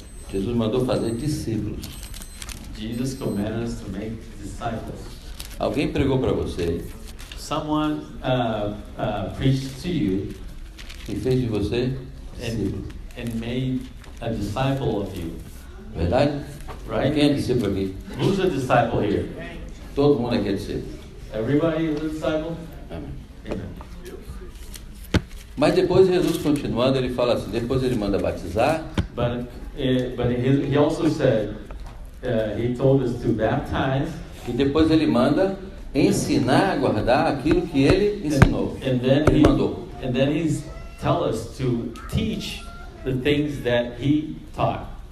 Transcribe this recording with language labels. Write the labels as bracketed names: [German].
[Portuguese] Jesus mandou fazer discípulos. [English] Jesus commanded us to make disciples. [Portuguese] Alguém pregou para você [English] Someone preached to you [Portuguese] e fez de você discípulo. [English] and made a disciple of you. [Portuguese] Verdade? [English] Right? [Portuguese] Quem é discípulo aqui? [English] Who's a disciple here? [Portuguese] Todo mundo aqui é discípulo. [English] Everybody is a disciple? [Portuguese] Amém. [English] Amen. [Portuguese] Mas depois Jesus continuando, ele fala assim, depois ele manda batizar, [English] But he also said, he told us to baptize, [Portuguese] e depois ele manda ensinar a guardar aquilo que ele ensinou. [English] and then [Portuguese] Ele mandou. [English] he's tell us to teach the things that he taught.